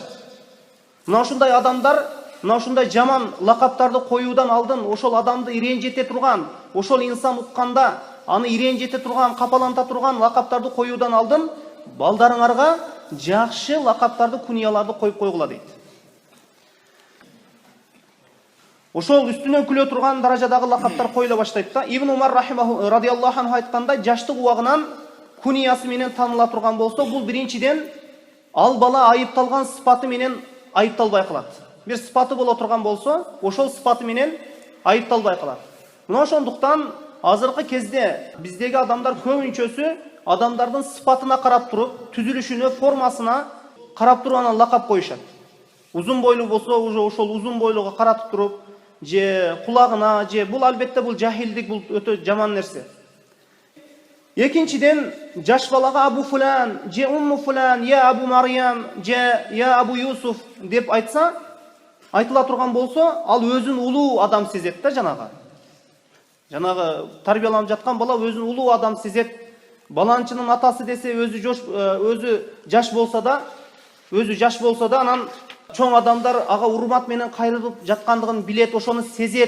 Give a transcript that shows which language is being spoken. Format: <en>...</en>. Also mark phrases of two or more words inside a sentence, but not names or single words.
<ky>Мына ушундай адамдар мына ушундай жаман лакаптарды коюудан алдын ошол адамды иренжете турган, ошол инсан укканда аны иренжете турган, капаланта турган лакаптарды коюудан алдын балдарыңарга жакшы лакаптарды, кунияларды коюп койгула дейт. Ошол үстүнөн күлө турган даражадагы лакаптар коюла баштайт да. Ибн Умар</ky> <ar>رضي الله عنه</ar> <ky>айткандай, жаштык убагынан куниясы менен таныла турган болсо, бул биринчиден ал бала айыпталган сыпаты менен айыпталбай калат. Бир сыпаты боло турган болсо, ошол сыпаты менен айыпталбай калат. Мына ошондуктан азыркы кезде биздеги адамдар көбүнчөсү адамдардын сыпатына карап туруп, түзүлүшүнө, формасына карап туруп анан лакап коюшат. Узун бойлуу болсо, уже ошол узун бойлууга каратып туруп, же кулагына, же бул албетте бул жахилдик, бул өтө жаман нерсе. Экинчиден, жаш балага Абу Фулан, же Умму Фулан, я Абу Марьям, же я Абу Юсуф деп айтса, айтыла турган болсо, ал өзүн улуу адам сезет да жанагы. Жанагы тарбияланып жаткан бала өзүн улуу адам сезет. Баланчынын атасы десе өзү жаш болсо да, анан чоң адамдар ага урмат менен кайрылып жаткандыгын билет, ошону сезет.</ky>